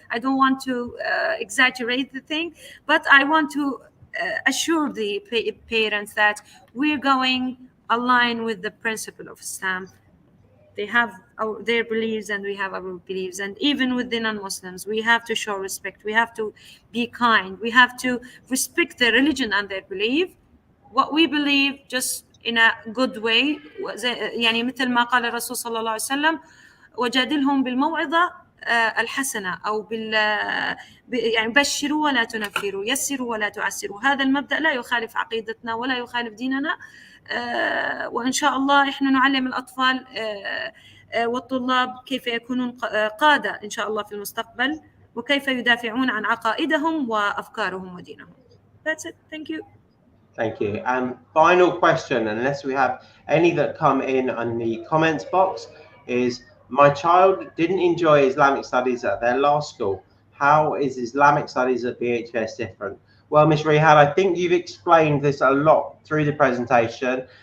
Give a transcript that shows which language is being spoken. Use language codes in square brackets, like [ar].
[en] I don't want to exaggerate the thing, but I want to assure the parents that we're going align with the principle of Islam. They have their beliefs and we have our beliefs, and even with the non-Muslims we have to show respect, we have to be kind, we have to respect their religion and their belief, what we believe, just in a good way. [ar] يعني مثل ما قال الرسول صلى الله عليه وسلم: وجادلهم بالموعظة الحسنة، أو يعني بشروا ولا تنفروا، يسروا ولا تعسروا. هذا المبدأ لا يخالف عقيدتنا ولا يخالف ديننا. وإن شاء الله إحنا نعلم الأطفال والطلاب كيف يكونون قادة إن شاء الله في المستقبل، وكيف يدافعون عن عقائدهم وأفكارهم ودينهم. [en] That's it. Thank you. Thank you. And final question, unless we have any that come in on the comments box, is my child didn't enjoy Islamic studies at their last school. How is Islamic studies at VHPS different? Well, Ms. Reehan, I think you've explained this a lot through the presentation.